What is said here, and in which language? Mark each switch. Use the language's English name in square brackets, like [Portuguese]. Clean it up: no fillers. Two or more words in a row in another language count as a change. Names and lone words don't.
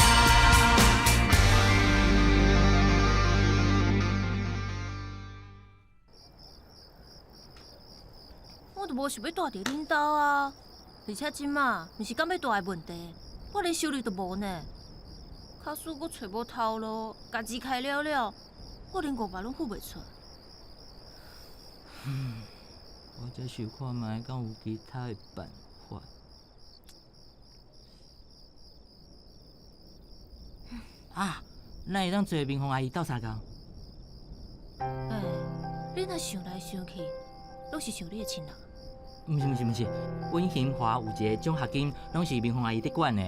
[Min Nan Chinese] 我都无想要住伫恁兜啊，而且即马毋是讲要住的问题，我连收入都无呢。假使我找无头路，家己开了了，我连500拢付袂出。我才想看卖，敢有其他的办法。啊，咱会当找民风阿姨斗相共。你若想来想去，拢是想你的亲人。毋是，阮兴华有一个奖学金，拢是民风阿姨伫管的。